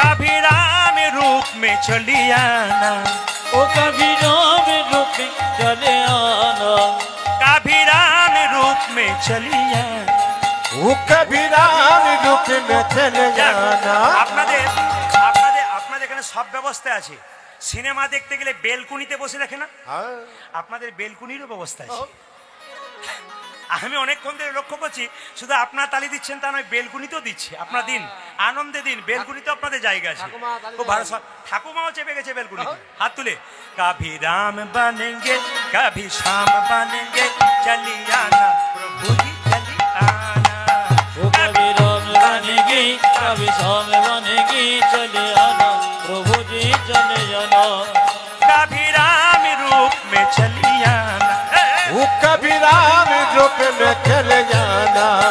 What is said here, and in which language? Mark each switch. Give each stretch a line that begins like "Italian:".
Hindi: चलियाना ओ कभी राम रूप में चले आना, कभी राम रूप में चलियाना, वो कभी राम रूप में चले जाना।
Bangla: আপনাদের এখানে সব ব্যবস্থা আছে। সিনেমা দেখতে গেলে বেলকুনিতে বসে রাখে না, আপনাদের বেলকুনিরও ব্যবস্থা আছে। আমি অনেকক্ষণ ধরে লক্ষ্য করছি, শুধু আপনার তালি দিচ্ছেন তা নয়, বেলকুনিতেও দিচ্ছে। আপনার দিন, আনন্দে দিন, বেলকুনিতেও আপনাদের জায়গা আছে। খুব ভালো। ঠাকুমাও চেপে গেছে বেলকুনি। হাত তুলে
Hindi: কভি রাম বনেঙ্গে কভি শ্যাম বনেঙ্গে, চলিয়ানা প্রভু জি চলিয়ানা। ओ कभी राम बनेगी कभी शाम बनेगी, चले आना प्रभु जी चले आना। कभी राम रूप में चलियाना, वो कभी राम रूप में चले जाना,